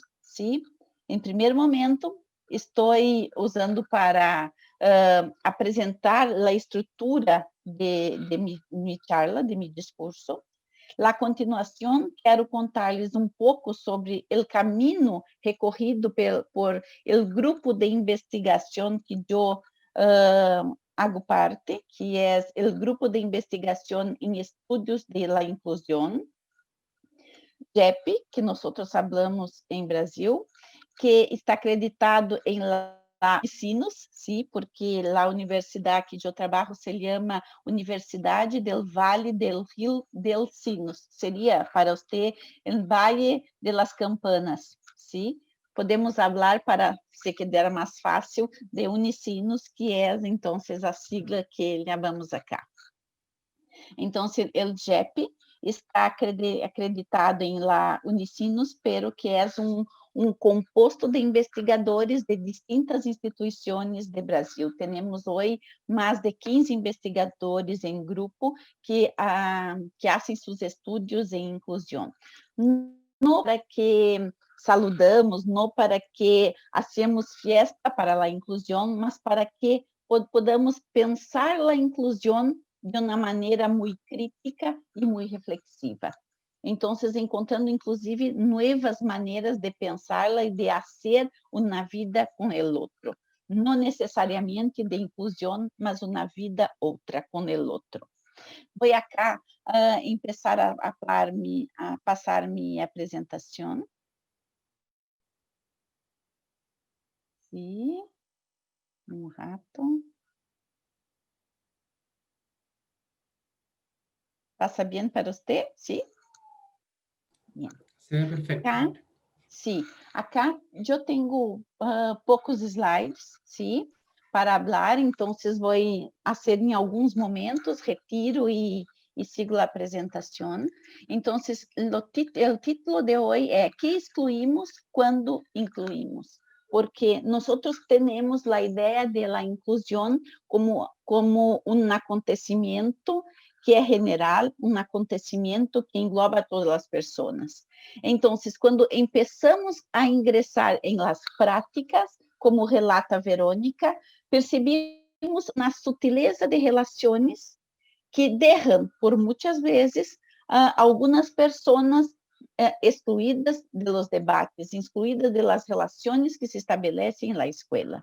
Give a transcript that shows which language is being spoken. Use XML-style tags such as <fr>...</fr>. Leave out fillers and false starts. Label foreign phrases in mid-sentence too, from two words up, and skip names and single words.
<es>¿Sí?</es> <pt>Em primeiro momento, estou usando para apresentar a estrutura de minha charla, de meu discurso. A continuação, quero contar-lhes pouco sobre o caminho recorrido</pt> <es>por el</es> <pt>grupo de investigação que eu hago parte, que é o grupo de investigação em estudos</pt> <es>de la</es> <pt>inclusão, GEP, que nós falamos em Brasil, que está acreditado em Unicinos, sim, porque a universidade que eu trabalho se chama Universidade del Vale del Rio del Sinos. Seria para você o Vale de las Campanas, sim? Podemos falar para se quedar mais fácil de Unicinos, que é então a sigla que chamamos acá. Então, o GEP está acreditado em la Unicinos, pero que é composto de investigadores de distintas instituições do Brasil. Temos hoje mais de 15 investigadores em grupo que fazem seus estudos em inclusão. Não para que saludamos, não para que</pt> <es>hacemos fiesta</es> <pt>para a inclusão, mas para que podamos pensar a inclusão de uma maneira muito crítica e muito reflexiva. Então, encontrando, inclusive, novas maneiras de pensá-la e de fazer uma vida com o outro. Não necessariamente de inclusão, mas uma vida outra com o outro. Vou acá começar a passar minha apresentação. Sim, rato.</pt> <es>¿Pasa bien para usted? ¿Sí? Bien. Se ve perfecto. Acá, sí. Acá yo tengo poucos slides, ¿sí? Para hablar, entonces voy a hacer en algunos momentos, retiro y sigo la presentación. Entonces, el título de hoy es ¿qué excluimos cuando incluimos? Porque nosotros tenemos la idea de la inclusión como un acontecimiento que</es> <pt>é general, acontecimento que engloba todas as pessoas. Então, quando começamos a ingressar em las práticas, como relata Verônica, percebemos na sutileza de relações que deixam, por muitas vezes, algumas pessoas excluídas</pt> <es>de los</es> <pt>debates, excluídas</pt> <es>de las</es> <pt>relações que se estabelecem na escola.</pt>